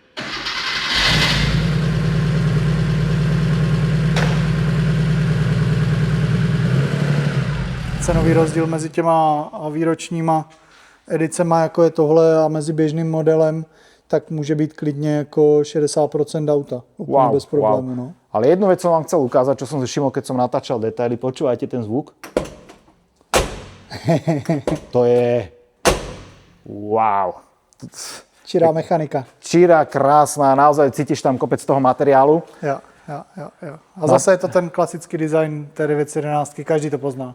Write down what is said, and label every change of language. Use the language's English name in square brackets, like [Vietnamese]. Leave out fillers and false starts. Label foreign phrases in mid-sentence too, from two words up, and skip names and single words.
[Czech] Cenový rozdíl mezi těma výročníma edicema, jako je tohle, a mezi běžným modelem, tak může být klidně jako 60% auta. Úplně bez problému. No. [Slovak] Ale jednu vec som vám chcel ukázať, čo som si všimol, keď som natáčal detaily. Počúvajte ten zvuk. To je... Wow. [Czech] Čirá mechanika. [Slovak] Čirá, krásna, naozaj cítiš tam kopec toho materiálu. [Czech] Jo. A zase je to ten klasický design té 911, každý to pozná.